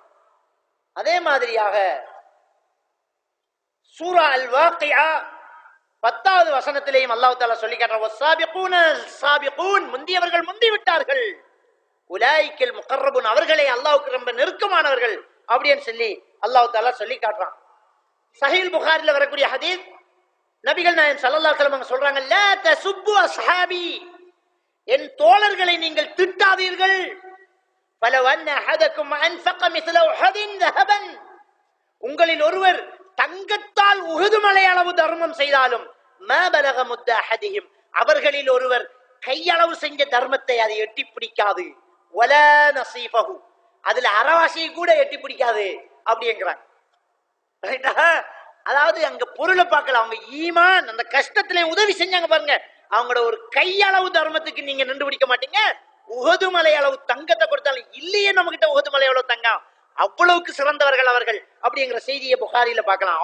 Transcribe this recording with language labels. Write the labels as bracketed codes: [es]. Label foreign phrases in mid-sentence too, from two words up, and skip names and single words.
[ta] அதே மாதிரியாக சூரா அல் வாக்கியா 10வது வசனத்திலேயும் [ar] الله تعالى [ta] சொல்லி காட்டுறான், [ar] والسابقون السابقون, [ta] முந்தியவர்கள் முந்தி விட்டார்கள், [ar] أولئك المقربون, [ta] அவர்களே அல்லாஹ்வுக்கு ரொம்ப நெருக்கமானவர்கள் அப்படின்னு சொல்லி [ar] الله تعالى [ta] சொல்லி காட்டுறான். சஹீஹ் புகாரில வரக்கூடிய ஹதீஸ், நபிகள் நாயகம் [ar] صلى الله عليه وسلم [ta] சொல்றாங்க, [ar] لا تسبوا أصحابي, [ta] என் தோழர்களை நீங்கள் திட்டாதீர்கள். [ar] فلو ان احدكم انفق مثل احد ذهبا, [ta] உங்களில் ஒருவர் தங்கத்தால் உஹது மலை அளவு தர்மம் செய்தாலும் [ar] ما بلغ مد احدهم, [ta] அவர்களில் ஒருவர் கையளவு செஞ்ச தர்மத்தை அதை எட்டி பிடிக்காது. [ar] ولا نصيفه, [ta] அதுல அரைவாசியை கூட எட்டி பிடிக்காது அப்படிங்கிறாங்க. அதாவது அங்க பொருளை பார்க்கல, அவங்க ஈமான் அந்த கஷ்டத்திலே உதவி செஞ்சாங்க பாருங்க, அவங்களோட ஒரு கையளவு தர்மத்துக்கு நீங்க நின்று பிடிக்க மாட்டீங்க. உஹது மலை அளவு தங்கத்தை கொடுத்தாலும் இல்லையே நம்ம கிட்ட உஹது மலை அளவு தங்கம், அவ்வளவுக்கு சிறந்தவர்கள் அவர்கள் அப்படிங்கிற செய்தியை புகாரில பார்க்கலாம்.